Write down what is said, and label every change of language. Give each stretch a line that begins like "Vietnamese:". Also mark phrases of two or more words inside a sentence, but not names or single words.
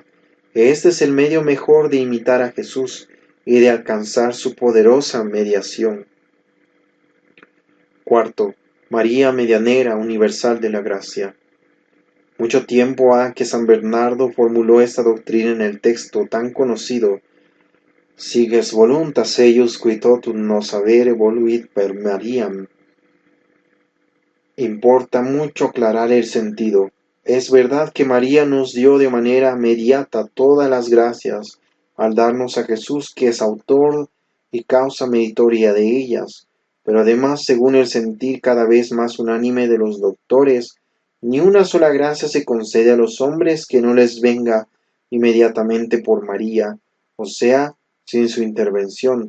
Spanish: Este es el medio mejor de imitar a Jesús y de alcanzar su poderosa mediación. 4. María Medianera Universal de la Gracia. Mucho tiempo ha que San Bernardo formuló esta doctrina en el texto tan conocido:
Latin: Siges voluntas eius qui totum nos avere voluit per Mariam.
Spanish: Importa mucho aclarar el sentido. Es verdad que María nos dio de manera mediata todas las gracias al darnos a Jesús, que es autor y causa meritoria de ellas, pero además, según el sentir cada vez más unánime de los doctores, ni una sola gracia se concede a los hombres que no les venga inmediatamente por María, o sea, sin su intervención.